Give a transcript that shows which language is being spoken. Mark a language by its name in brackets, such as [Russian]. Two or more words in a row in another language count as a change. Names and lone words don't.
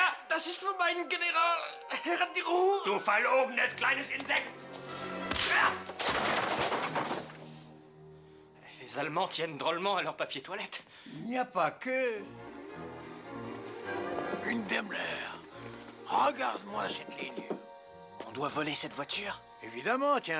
[German] Das ist für meinen General, Herr die Ruhe. Du verlogenes kleines Insekt! [French] Les Allemands tiennent drôlement à leur papier toilette. Il n'y a pas que... Une Daimler. Regarde-moi cette ligne. On doit voler cette voiture? Évidemment, tiens.